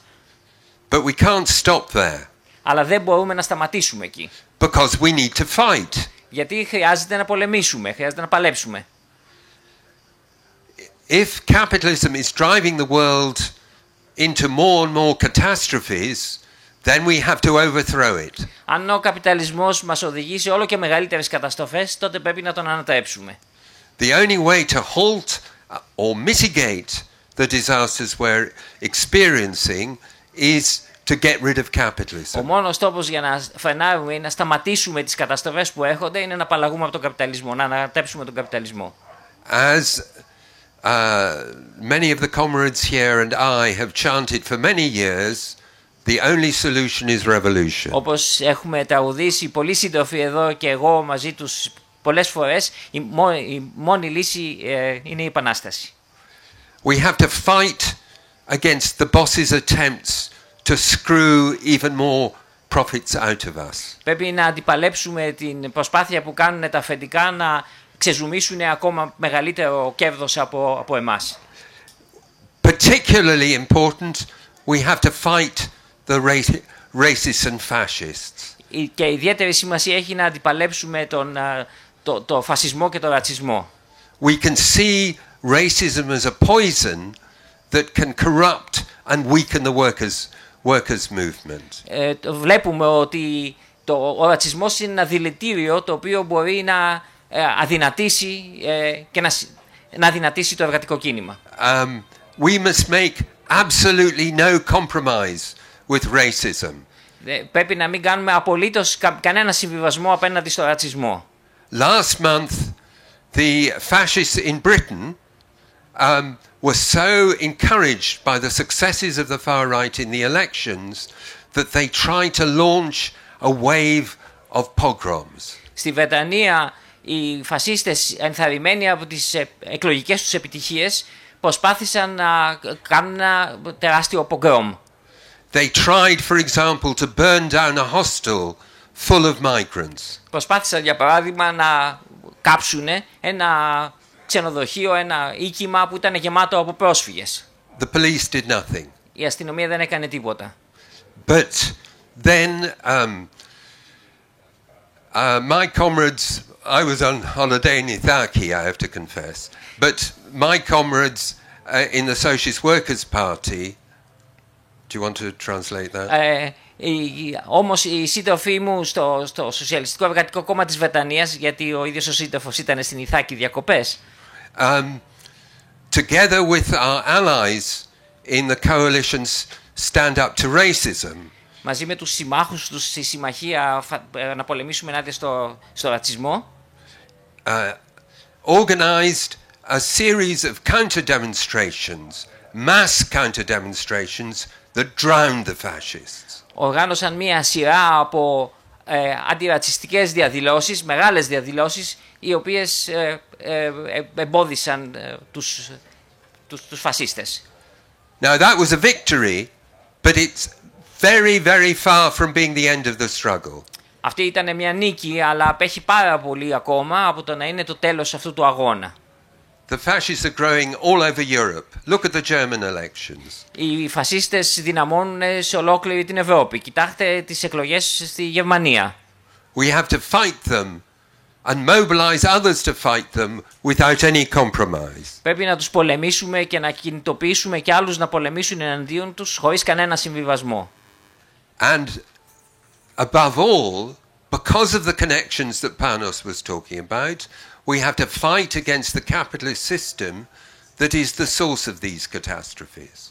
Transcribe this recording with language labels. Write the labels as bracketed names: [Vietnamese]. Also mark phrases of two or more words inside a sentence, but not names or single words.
[English] But we can't stop there. [Greek] Αλλά δεν μπορούμε να σταματήσουμε εκεί. [English] Because we need to fight. [Greek] Γιατί χρειάζεται να πολεμήσουμε, χρειάζεται να παλέψουμε. [English] If capitalism is driving the world into more and more catastrophes, then we have to overthrow it. [Greek] Αν ο καπιταλισμός μας οδηγεί σε όλο και μεγαλύτερες καταστροφές, τότε πρέπει να τον ανατρέψουμε. [English] The only way to halt or mitigate the disasters we're experiencing is to get rid of capitalism. [Greek] Ο μόνος τρόπος για να φρενάρουμε ή να σταματήσουμε τις καταστροφές που έρχονται είναι να απαλλαγούμε από τον καπιταλισμό, να ανατρέψουμε τον καπιταλισμό. [English] As many of the comrades here and I have chanted for many years, the only solution is revolution. [Greek] Όπως έχουμε τραγουδήσει πολλοί σύντροφοι εδώ και εγώ μαζί τους πολλές φορές, η μόνη λύση είναι η επανάσταση. [English] We have to fight against the boss's attempts to screw even more profits out of us. [Greek] Πρέπει να αντιπαλέψουμε την προσπάθεια που κάνουν τα αφεντικά να ξεζουμίσουν ακόμα μεγαλύτερο κέρδος από εμάς. [English] Particularly important, we have to fight the racists and fascists. [Greek] Και ιδιαίτερη σημασία έχει να αντιπαλέψουμε το φασισμό και το ρατσισμό. [English] we can see racism as a poison that can corrupt and weaken the workers' movement. [Greek] Βλέπουμε ότι ο ρατσισμός είναι ένα δηλητήριο το οποίο μπορεί να αδυνατήσει και να αδυνατήσει το εργατικό κίνημα. [English] We must make absolutely no compromise with racism. [Greek] Πρέπει να μην κάνουμε απολύτως κανένα συμβιβασμό απέναντι στο ρατσισμό. [English] Last month, the fascists in Britain were so encouraged by the successes of the far right in the elections that they tried to launch a wave of pogroms. [Greek] Στη Βρετανία οι φασίστες ενθαρρυμένοι από τις εκλογικές τους επιτυχίες προσπάθησαν να κάνουν ένα τεράστιο πογκρόμ. [English] They tried, for example, to burn down a hostel full of migrants. [Greek] Προσπάθησαν, για παράδειγμα, να κάψουν ένα ξενοδοχείο, ένα οίκημα που ήταν γεμάτο από πρόσφυγες. [English] The police did nothing. [Greek] Η αστυνομία δεν έκανε τίποτα. [English] But then my comrades, I was on holiday in Ithaki, I have to confess, but my comrades in the Socialist Workers' Party, do you want to translate that? [Greek] Όμως οι σύντροφοί μου στο Σοσιαλιστικό Εργατικό Κόμμα της Βρετανίας, γιατί ο ίδιος ο σύντροφος ήταν στην Ηθάκη διακοπές, [English] together with our allies in the coalitions Stand Up to Racism, [Greek] μαζί με τους συμμάχους τους στη συμμαχία να πολεμήσουμε ενάντια στο ρατσισμό, [English] organized a series of counter-demonstrations, mass counter-demonstrations that drowned the fascists. [Greek] Οργάνωσαν μία σειρά από αντιρατσιστικές διαδηλώσεις, μεγάλες διαδηλώσεις, οι οποίες εμπόδισαν τους φασίστες. [English] Now that was a victory, but it's very, very far from being the end of the struggle. [Greek] Αυτή ήταν μια νίκη, αλλά απέχει πάρα πολύ ακόμα από το να είναι το τέλος αυτού του αγώνα. [English] The fascists are growing all over Europe. Look at the German elections. [Greek] Οι φασίστες δυναμώνουν σε ολόκληρη την Ευρώπη. Κοιτάξτε τις εκλογές στη Γερμανία. [English] We have to fight them and mobilize others to fight them without any compromise. [Greek] Πρέπει να τους πολεμήσουμε και να κινητοποιήσουμε και άλλους να πολεμήσουν εναντίον τους χωρίς κανένα συμβιβασμό. [English] And above all, because of the connections that Panos was talking about, we have to fight against the capitalist system that is the source of these catastrophes.